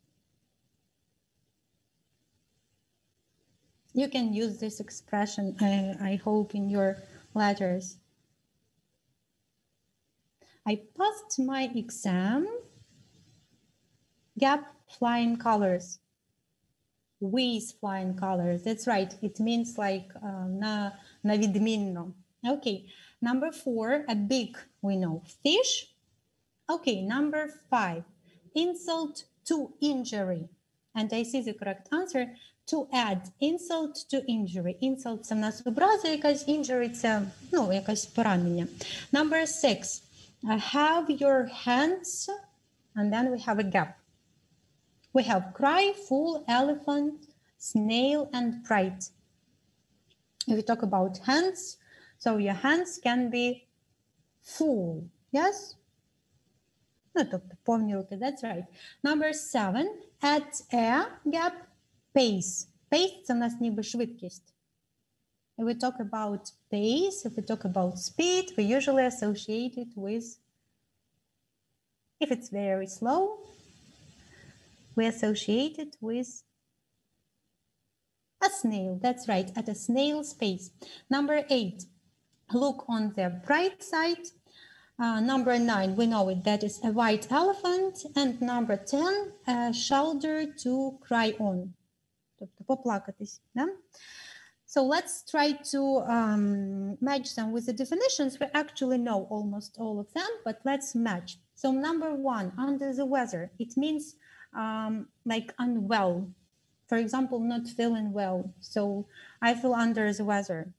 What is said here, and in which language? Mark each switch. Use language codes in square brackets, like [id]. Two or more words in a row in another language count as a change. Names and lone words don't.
[en] You can use this expression, I hope, in your letters. I passed my exam. Gap, flying colors. With flying colors. That's right. It means like [uk] на відмінно. [en] Okay. Number 4, a big, we know, fish. Okay. Number 5, insult to injury. And I see the correct answer. To add insult to injury. Insult – [uk] це в нас образа якась, injury – це, якась поранення. [en] Number 6, have your hands, and then we have a gap. We have cry, fool, elephant, snail, and pride. If we talk about hands, so your hands can be full, yes? [uk] Тобто повні руки, [en] that's right. Number 7, at a gap, pace. Pace – [uk] це в нас ніби швидкість. [en] If we talk about pace, if we talk about speed, we usually associate it with, if it's very slow, we associate it with a snail. That's right, at a snail's pace. Number 8, look on the bright side. Number 9, we know it, that is a white elephant. And number 10, a shoulder to cry on. [uk] Тобто поплакатись, да? [en] So let's try to match them with the definitions. We actually know almost all of them, but let's match. So number 1, under the weather, it means like unwell. For example, not feeling well. So I feel under the weather.